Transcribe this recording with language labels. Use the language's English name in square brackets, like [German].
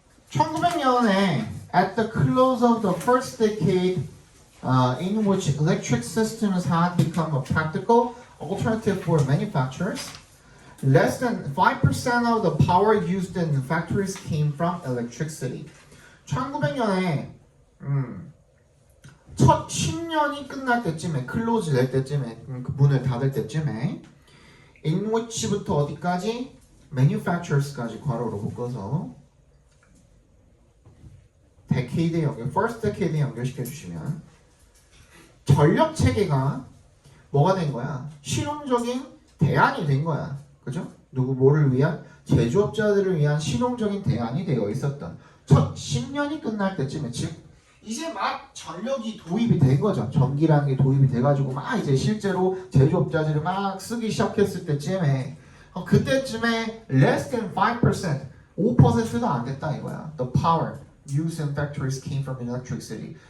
[English] 1900년에 at the close of the first decade in which electric systems had become a practical alternative for manufacturers, less than 5% of the power used in factories came from electricity. [Korean] 1900년에 첫 10년이 끝날 때쯤에 클로즈 될 때쯤에 그 문을 닫을 때쯤에 in which부터 어디까지? manufacturers까지 괄호로 묶어서 데케이드에 first decade에 연결시켜 주시면 전력 체계가 뭐가 된 거야? 실용적인 대안이 된 거야. 그죠? 뭐를 위한? 제조업자들을 위한 실용적인 대안이 되어 있었던 첫 10년이 끝날 때쯤에 즉 이제 막 전력이 도입이 된 거죠. 전기라는 게 도입이 돼가지고 막 이제 실제로 제조업자들이 막 쓰기 시작했을 때쯤에 그때쯤에 [English] less than 5%, [Korean] 5%도 안 됐다 이거야. [English] The power used in factories came from electricity.